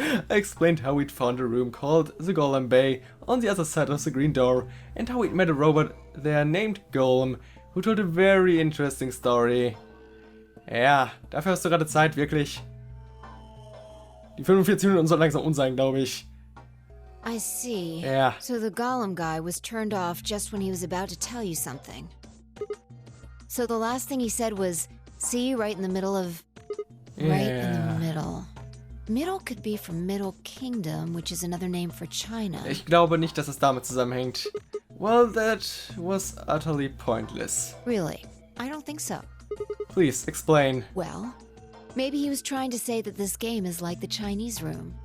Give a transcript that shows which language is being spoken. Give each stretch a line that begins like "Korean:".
English: I explained how we'd found a room called the Golem Bay on the other side of the green door, and how we'd met a robot there named Golem, who told a very interesting story.
German: Ja, dafür hast du gerade Zeit, wirklich. Die 45 Minuten sollen langsam sein, glaube ich.
English: I see. Yeah. So the Golem guy was turned off just when he was about to tell you something. So the last thing he said was, see, right in the middle of... Right in the middle. Middle could be from Middle Kingdom, which is another name for China.
German: Ich glaube nicht, dass es damit zusammenhängt.
English: Well, that was utterly pointless. Really? I don't think so. Please, explain. Well, maybe he was trying to say that this game is like the Chinese room.